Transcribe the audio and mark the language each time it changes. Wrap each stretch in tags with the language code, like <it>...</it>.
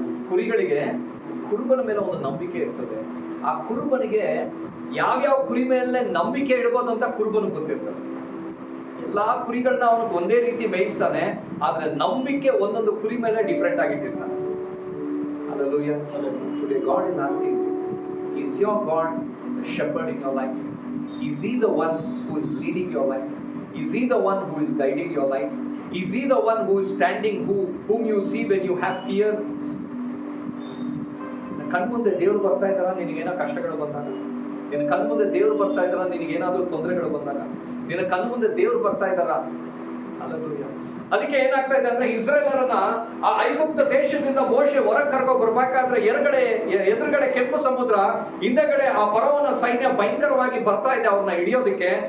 <kn>ಕುರಿಗಳಿಗೆ ಕುರುಬನ ಮೇಲೆ ಒಂದು ನಂಬಿಕೆ ಇರ್ತದೆ. ಆ ಕುರುಬನಿಗೆ ಯಾವ್ಯಾವ ಕುರಿ ಮೇಲೆ ನಂಬಿಕೆ ಇಡಬಹುದು ಅಂತ ಕುರುಬನಿಗೆ ಗೊತ್ತಿರ್ತದೆ. ಎಲ್ಲಾ ಕುರಿಗಳನ್ನ ಅವನು ಒಂದೇ ರೀತಿ ಮೇಯಿಸ್ತಾನೆ, ಆದ್ರೆ ನಂಬಿಕೆ ಒಂದೊಂದು ಕುರಿ ಮೇಲೆ different ಆಗಿಟ್ಟಿರ್ತಾನೆ.</kn> <en>Hallelujah. Today God is asking you, is your God the shepherd in your life? Is he the one who is leading your life? Is he the one who is guiding your life? Is he the one who is standing, whom you see when you have fear?</en> <kn>ಕಣ್ಮುಂದೆ ದೇವರು ಬರ್ತಾ ಇದ್ದಾರ ನಿನಗೇನೋ ಕಷ್ಟಗಳು ಬಂದಾಗ, ನಿನ್ನ ಕಣ್ಮುಂದೆ ದೇವರು ಬರ್ತಾ ಇದ್ದಾರ ನಿನಗೇನಾದ್ರೂ ತೊಂದರೆಗಳು ಬಂದಾಗ, ನಿನ್ನ ಕಣ್ಮುಂದೆ ದೇವರು ಬರ್ತಾ ಇದ್ದಾರ. ಹಲ್ಲೆಲೂಯಾ. ಅದಕ್ಕೆ ಏನಾಗ್ತಾ ಇದೆ ಅಂದ್ರೆ ಇಸ್ರೇಲರನ್ನ ಆ ಐಗುಪ್ತ ದೇಶದಿಂದ ಮೋಶೆ ಹೊರಗೆ ಕರ್ಕೊ ಬರ್ಬೇಕಾದ್ರೆ ಎದುರುಗಡೆ ಕೆಂಪು ಸಮುದ್ರ, ಹಿಂದೆಗಡೆ ಆ ಫರೋವನ ಸೈನ್ಯ ಭಯಂಕರವಾಗಿ ಬರ್ತಾ ಇದೆ ಅವ್ರನ್ನ ಹಿಡಿಯೋದಕ್ಕೆ.</kn>